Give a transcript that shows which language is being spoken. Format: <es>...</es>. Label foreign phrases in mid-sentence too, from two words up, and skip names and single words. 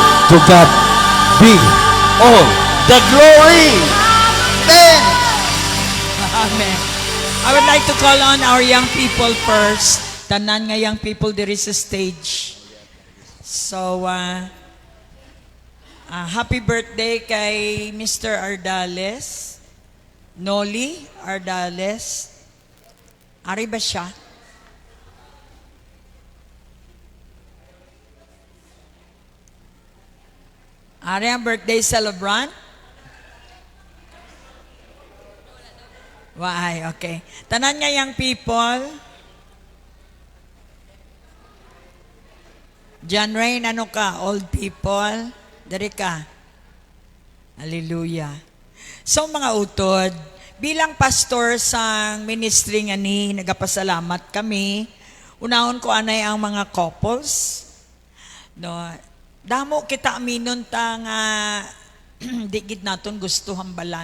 <en>To God be all the glory. Amen. Amen. I would like to call on our young people first.</en> <hil>Tanan nga</hil> <en>young people, there is a stage. So, happy birthday kay Mr. Ardales. Noli Ardales.</en> <hil>Ari ba siya? Ari ang birthday celebrant?</hil> <en>Why? Okay.</en> <hil>Tanan nga</hil> <en>young people. John Rain,</en> <hil>ano ka?</hil> <en>Old people?</en> <hil>Dari ka?</hil> <en>Hallelujah.</en> <hil>So mga utod, bilang pastor sa ministry nga ni, nagapasalamat kami. Unahon ko anay ang mga couples. No, damo kita aminon ta nga di gid naton gusto hambalan.</hil>